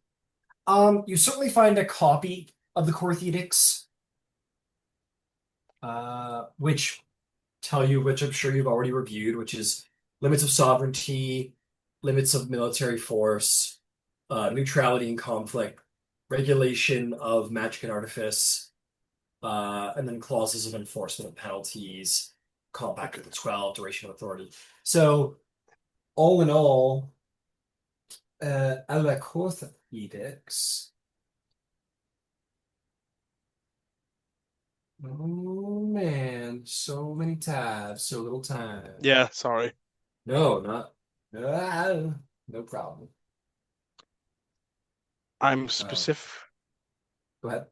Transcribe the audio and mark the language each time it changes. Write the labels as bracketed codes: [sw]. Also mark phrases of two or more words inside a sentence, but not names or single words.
[en] You certainly find a copy of the Corthetics, which which I'm sure you've already reviewed, which is limits of sovereignty, limits of military force, neutrality and conflict, regulation of magic and artifice, and then clauses of enforcement of penalties, compact of the 12, duration of authority. So, all in all, a la Corth edicts. Oh man, so many tabs, so little time. Yeah, sorry. No, not. No problem. I'm Uh, Go ahead.